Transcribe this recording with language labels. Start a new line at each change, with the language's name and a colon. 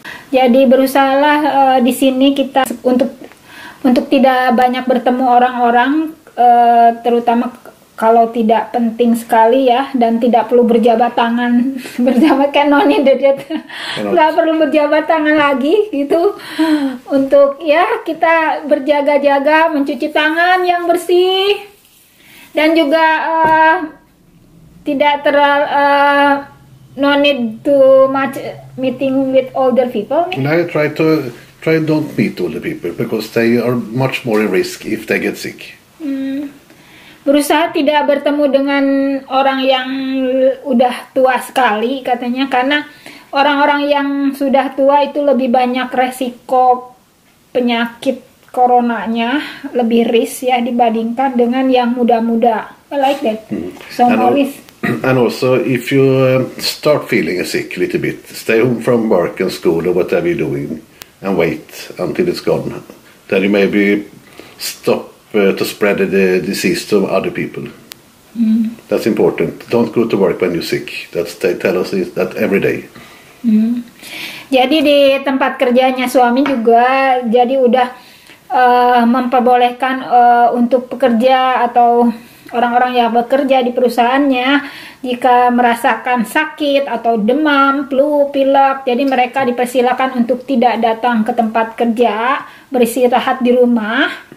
Indonesian: Jadi berusahalah di sini kita untuk tidak banyak bertemu orang-orang, terutama kalau tidak penting sekali ya, dan tidak perlu berjabat tangan, kan noni nggak perlu berjabat tangan lagi gitu. Untuk ya kita berjaga-jaga, mencuci tangan yang bersih, dan juga tidak terlalu
English: no need to much meeting with older people. I try don't meet older people because they are much more in risk if they get sick.
Indonesian: Berusaha tidak bertemu dengan orang yang udah tua sekali katanya, karena orang-orang yang sudah tua itu lebih banyak resiko penyakit coronanya, lebih risk ya dibandingkan dengan yang muda-muda.
English: I like that. So always. And also, if you start feeling sick a little bit, stay home from work and school or whatever you're doing, and wait until it's gone. Then you maybe stop to spread the disease to other people. That's important. Don't go to work when you're sick. They tell us that every day.
Indonesian: Jadi di tempat kerjanya suami juga, jadi udah memperbolehkan untuk pekerja atau orang-orang yang bekerja di perusahaannya, jika merasakan sakit atau demam, flu, pilek, jadi mereka dipersilakan untuk tidak datang ke tempat kerja, beristirahat di rumah.